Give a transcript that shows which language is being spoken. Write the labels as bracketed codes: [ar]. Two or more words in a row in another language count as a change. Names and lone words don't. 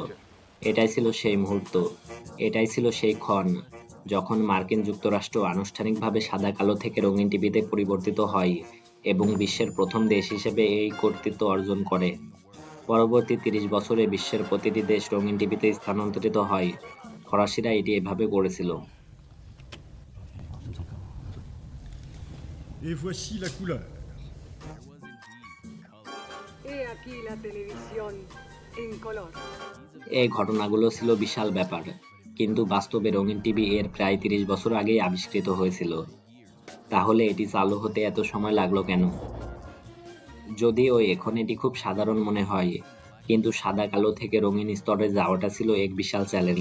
[bn] এটাই ছিল সেই মুহূর্ত, এটাই ছিল সেই ক্ষণ যখন মার্কিন যুক্তরাষ্ট্র আনুষ্ঠানিকভাবে সাদা কালো থেকে রঙিন টিভিতে পরিবর্তিত হয় এবং বিশ্বের প্রথম দেশ হিসেবে এই কর্তৃত্ব অর্জন করে। পরবর্তী ৩০ বছরে বিশ্বের প্রতিটি দেশ রঙিন টিভিতে স্থানান্তরিত হয়। ফরাসিরা এটি এভাবে করেছিল। [fr] Et voici la couleur. [es] He aquí la televisión en color. [bn] এই ঘটনাগুলো ছিল বিশাল ব্যাপার, কিন্তু বাস্তবে রঙিন টিভি এর প্রায় ৩০ বছর আগেই আবিষ্কৃত হয়েছিল। তাহলে এটি চালু হতে এত সময় লাগলো কেন? যদিও এখন এটি খুব সাধারণ মনে হয়, কিন্তু সাদা কালো থেকে রঙিন স্তরে যাওয়াটা ছিল এক বিশাল চ্যালেঞ্জ।